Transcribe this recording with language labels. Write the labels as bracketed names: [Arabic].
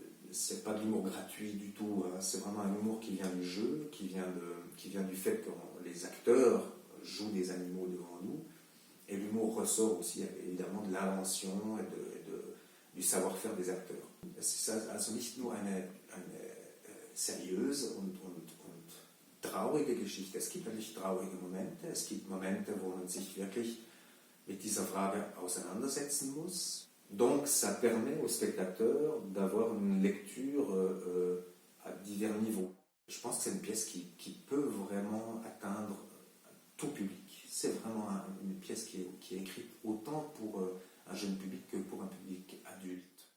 [French] c'est pas de l'humour gratuit du tout, hein. C'est vraiment un humour qui vient du jeu, qui vient du fait que les acteurs jouent des animaux devant nous. Et l'humour ressort aussi évidemment de l'invention et du savoir-faire des acteurs. [German] Es ist also nicht nur eine seriöse und traurige Geschichte. Es gibt natürlich traurige Momente. Es gibt Momente, wo man sich wirklich mit dieser Frage auseinandersetzen muss. [French] Donc ça permet aux spectateurs d'avoir une lecture à divers niveaux. Je pense que c'est une pièce qui peut vraiment atteindre tout public. C'est vraiment une pièce qui est écrite autant pour un jeune public que pour un public adulte.